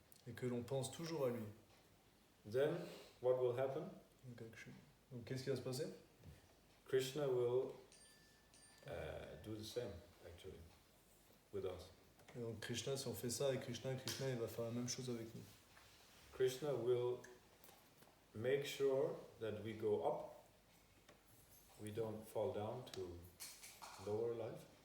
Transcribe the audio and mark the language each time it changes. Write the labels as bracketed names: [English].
[French] et que l'on pense toujours à lui, [English] then what will happen? [Sanskrit] Yoga Kshema. [French] Donc qu'est-ce qui va se passer? [English] Krishna will do the same, actually, with us. [French] Et donc Krishna, si on fait ça avec Krishna, Krishna il va faire la même chose avec nous. [English] Krishna will make sure that we go up, we don't fall down to lower life.